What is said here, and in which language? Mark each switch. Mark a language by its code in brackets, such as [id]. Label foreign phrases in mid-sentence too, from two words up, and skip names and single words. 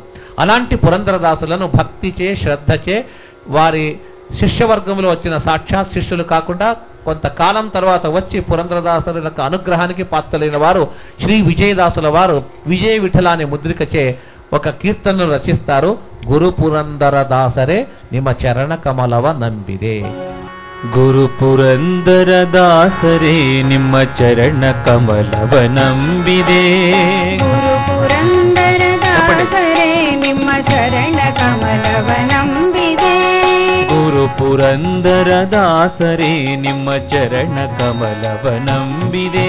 [te] అలాంటి పురందరదాసులను భక్తిచే శ్రద్ధచే వారి శిష్యవర్గంలో వచ్చిన సాక్షాత్ శిష్యులు కాకుండా కొంతకాలం తర్వాత వచ్చి పురందరదాసుల యొక్క అనుగ్రహానికి పాత్రులైన వారు శ్రీ విజయదాసుల వారు విజయ విఠలాని ముద్రికచే ఒక కీర్తనను రచిస్తారు. [kn] ಗುರು ಪುರಂದರದಾಸರೇ ನಿಮ್ಮ ಚರಣ ಕಮಲವ ನಂಬಿದೆ. ಗುರು ಪುರಂದರದಾಸರೇ ನಿಮ್ಮ ಚರಣ ಕಮಲವ ನಂಬಿದೆ. ಗುರು ಪುರಂದರದಾಸರೇ ನಿಮ್ಮ ಚರಣ ಕಮಲವ ನಂಬಿದೆ. ಗುರು ಪುರಂದರದಾಸರೇ ನಿಮ್ಮ ಚರಣ ಕಮಲವ ನಂಬಿದೆ.